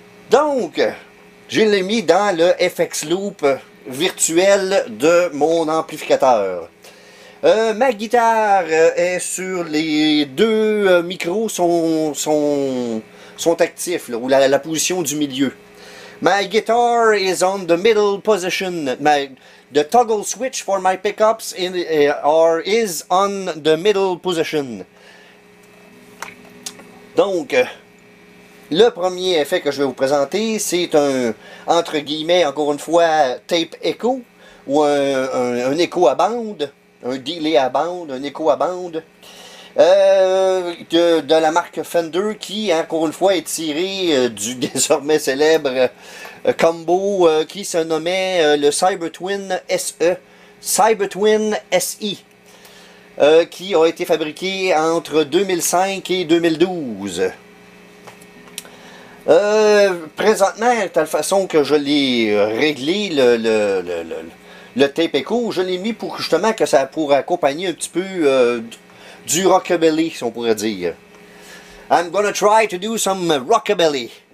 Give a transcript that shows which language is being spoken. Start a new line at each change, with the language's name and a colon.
French: Donc, je l'ai mis dans le FX Loop virtuel de mon amplificateur. Ma guitare est sur les deux micros sont actifs, là, ou la position du milieu.
English: My guitar is on the middle position. The toggle switch for my pickups is on the middle position.
French: Donc, le premier effet que je vais vous présenter, c'est un, entre guillemets, encore une fois, tape echo, ou un écho à bande, un delay à bande, un écho à bande, de la marque Fender, qui, encore une fois, est tiré du désormais célèbre combo qui se nommait le Cybertwin SE, Cybertwin SI. Qui a été fabriqué entre 2005 et 2012. Présentement, de telle façon que je l'ai réglé, le tape echo, je l'ai mis pour justement que ça pourrait accompagner un petit peu du rockabilly, si on pourrait dire.
English: I'm gonna try to do some rockabilly.